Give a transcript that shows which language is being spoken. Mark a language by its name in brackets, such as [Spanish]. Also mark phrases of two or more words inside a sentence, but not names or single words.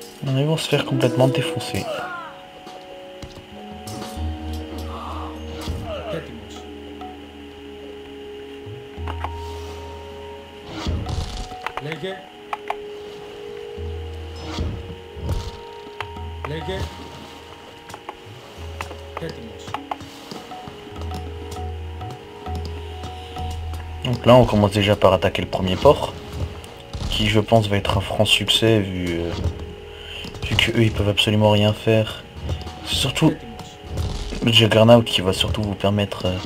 [French] Ils vont se faire complètement défoncer. [Greek] Έτοιμος. Λέγε. Λέγε. Έτοιμος. [French] Donc là on commence déjà par attaquer le premier port, qui je pense va être un franc succès vu que eux ils peuvent absolument rien faire. C'est surtout [Greek] Έτοιμος. [French] le Juggernaut qui va surtout vous permettre